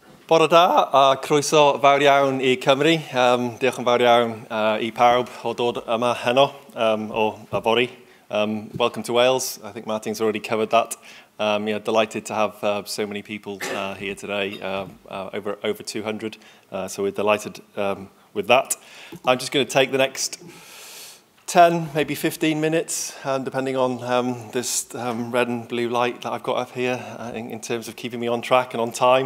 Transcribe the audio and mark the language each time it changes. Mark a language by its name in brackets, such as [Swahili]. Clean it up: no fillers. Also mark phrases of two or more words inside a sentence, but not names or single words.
[Welsh] Bore da, a croeso fawr iawn I Cymru. Diolch yn fawr iawn I pawb o dod yma heno o Bori. [English] Welcome to Wales. I think Martin's already covered that. Yeah, delighted to have so many people here today, over 200. So we're delighted with that. I'm just going to take the next 10, maybe 15 minutes, depending on this red and blue light that I've got up here in terms of keeping me on track and on time.